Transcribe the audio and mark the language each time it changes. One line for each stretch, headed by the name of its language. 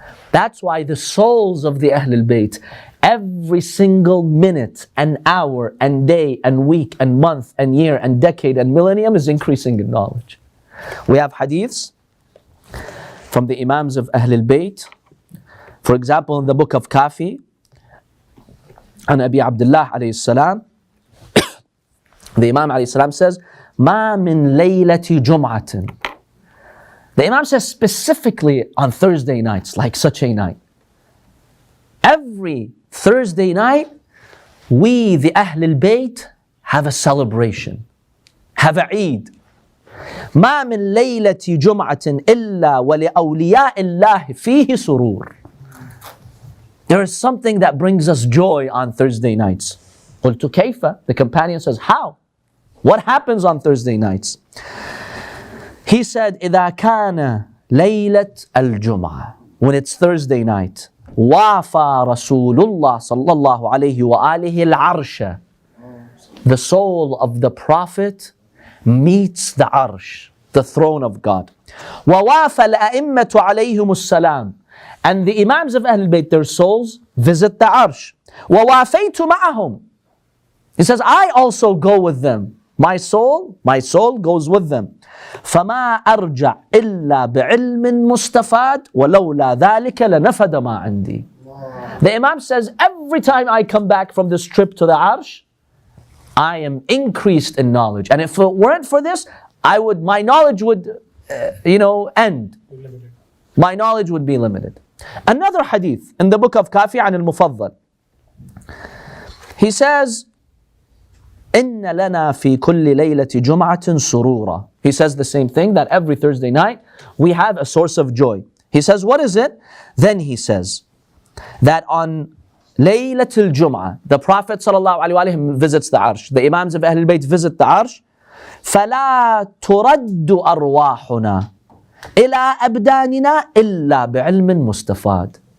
English: That's why the souls of the Ahlulbayt, every single minute and hour and day and week and month and year and decade and millennium is increasing in knowledge. We have hadiths from the Imams of Ahlulbayt. For example, in the book of Kafi,
Arabic: عن أبي عبد الله عليه السلام,
English: the Imam
Arabic: عليه السلام
English: says,
Arabic: ما من ليلة جمعة.
English: The Imam says specifically on Thursday nights, like such a night. Every Thursday night, we, the Ahlul Bayt, have a celebration, have a Eid.
Arabic: ما من ليلة جمعة إلا ولأولياء الله فيه سرور.
English: There is something that brings us joy on Thursday nights.
Arabic: قلت كيف?
English: The companion says, how? What happens on Thursday nights? He said,
Arabic: إذا كان ليلة الجمعة,
English: when it's Thursday night,
Arabic: وافى رسول الله صلى الله عليه وآله العرش.
English: The soul of the Prophet meets the Arsh, the throne of God.
Arabic: ووافى الأئمة عليهم السلام.
English: And the Imams of Ahlul Bayt, their souls, visit the Arsh.
Arabic: ووافيت معهم.
English: He says, I also go with them. My soul goes with them.
Arabic: فما أرجع إلا بعلم مستفاد ولولا ذلك لنفد ما عندي.
English: The Imam says, every time I come back from this trip to the Arsh, I am increased in knowledge. And if it weren't for this, my knowledge would, end. My knowledge would be limited. Another hadith in the book of Kafi
Arabic: عن المفضل.
English: He says,
Arabic: إن لنا في كل ليلة جمعة سرورا.
English: He says the same thing, that every Thursday night we have a source of joy. He says, what is it? Then he says that on Laylatul Jum'ah, the Prophet ﷺ visits the Arsh. The Imams of Ahlul Bayt visit the Arsh.
Arabic: فَلَا تُرَدُّ أَرْوَاحُنَا إِلَىٰ أَبْدَانِنَا إِلَّا بِعِلْمٍ مُسْتَفَادٍ.